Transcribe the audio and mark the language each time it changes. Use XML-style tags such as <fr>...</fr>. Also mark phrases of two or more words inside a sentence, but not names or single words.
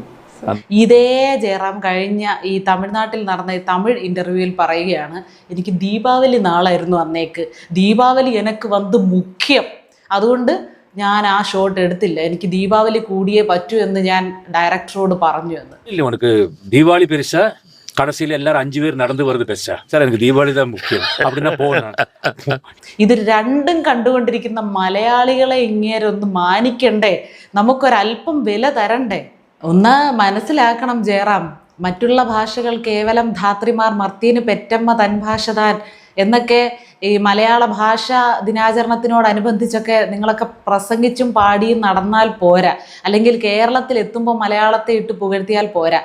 <ml>ഇതേ ജയറാം കഴിഞ്ഞ ഈ തമിഴ്നാട്ടിൽ നടന്ന ഈ തമിഴ് ഇന്റർവ്യൂവിൽ പറയുകയാണ്, എനിക്ക് ദീപാവലി നാളായിരുന്നു അന്നേക്ക്, ദീപാവലി എനിക്ക് വന്ന് മുഖ്യം, അതുകൊണ്ട് ഞാൻ ആ ഷോട്ട് എടുത്തില്ല, എനിക്ക് ദീപാവലി കൂടിയേ പറ്റൂ എന്ന് ഞാൻ ഡയറക്ടറോട് പറഞ്ഞു എന്ന്.</ml> <ta>இல்லை, உனக்கு தீபாவளி பெருசா, கடைசியில் எல்லாரும் 5 பேர் நடந்து வருது பெருசா? சார் எனக்கு தீபாவளி தான் முக்கியம் அப்படின்னா போகணும்.</ta> <ml>ഇത് രണ്ടും കണ്ടുകൊണ്ടിരിക്കുന്ന മലയാളികളെ ഇങ്ങേരൊന്ന് മാനിക്കണ്ടേ? നമുക്കൊരല്പം വില തരണ്ടേ? ഒന്ന് മനസ്സിലാക്കണം ജയറാം, മറ്റുള്ള ഭാഷകൾ കേവലം ധാത്രിമാർ മർത്തീന് പെറ്റമ്മ തൻ ഭാഷ താൻ എന്നൊക്കെ ഈ മലയാള ഭാഷാ ദിനാചരണത്തിനോടനുബന്ധിച്ചൊക്കെ നിങ്ങളൊക്കെ പ്രസംഗിച്ചും പാടിയും നടന്നാൽ പോരാ, അല്ലെങ്കിൽ കേരളത്തിൽ എത്തുമ്പോൾ മലയാളത്തെ ഇട്ട് പുകഴ്ത്തിയാൽ പോരാ.</ml>